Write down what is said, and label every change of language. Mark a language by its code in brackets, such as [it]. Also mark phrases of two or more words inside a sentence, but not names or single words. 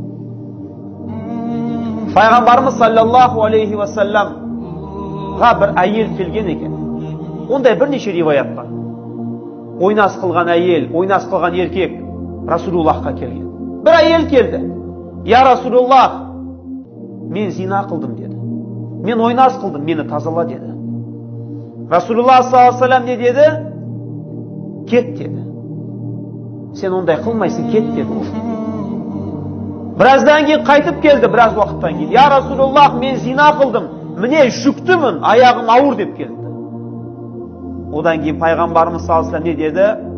[kk] Пайғамбарымыз [ar] صلى الله عليه وسلم [kk] бір әйел келген екен. Ондай бірнеше риваят бар. Ойнас қылған әйел, ойнас қылған еркек Расулуллахқа келген. Бір әйел келді. [ar] يا رسول الله, [kk] мен зина қылдым деді. Мен ойнас қылдым, мені тазала деді. Расулуллах [ar] صلى الله عليه [kk] не деді? Кет деді. Сен ондай қылмайсың, кет деді ол. Біраздан кейін қайтып келді, біраз уақыттан кейін. [ar] يا رسول الله, [kk] мен зина қылдым, міне жүктімін, аяғым ауыр деп келді. Одан кейін пайғамбарымыз [ar] صلى الله عليه [kk] не деді?